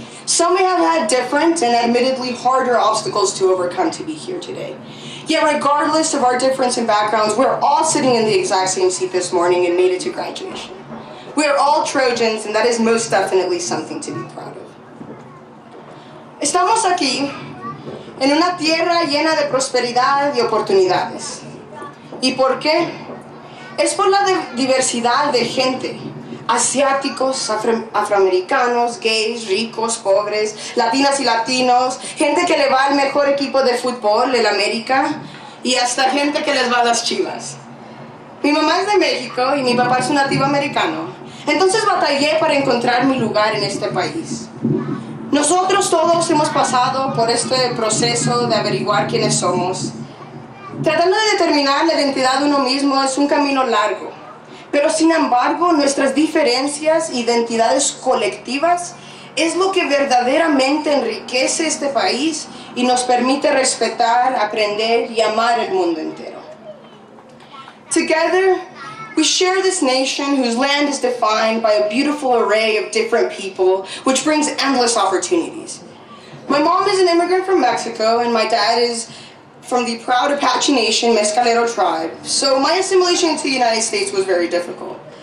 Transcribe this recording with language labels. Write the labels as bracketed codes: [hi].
[en] Some may have had different and admittedly harder obstacles to overcome to be here today. Yet regardless of our difference in backgrounds, we're all sitting in the exact same seat this morning and made it to graduation. We are all Trojans, and that is most definitely something to be proud of. [es] Estamos aquí en una tierra llena de prosperidad y oportunidades. ¿Y por qué? Es por la diversidad de gente. Asiáticos, afroamericanos, gays, ricos, pobres, latinas y latinos, gente que le va al mejor equipo de fútbol, el América, y hasta gente que les va a las Chivas. Mi mamá es de México y mi papá es un nativo americano. Entonces batallé para encontrar mi lugar en este país. Nosotros todos hemos pasado por este proceso de averiguar quiénes somos. Tratando de determinar la identidad de uno mismo es un camino largo, pero sin embargo nuestras diferencias, identidades colectivas, es lo que verdaderamente enriquece este país y nos permite respetar, aprender y amar el mundo entero. [en] Together, we share this nation whose land is defined by a beautiful array of different people, which brings endless opportunities. My mom is an immigrant from Mexico, and my dad is from the proud Apache Nation Mescalero tribe, so my assimilation into the United States was very difficult.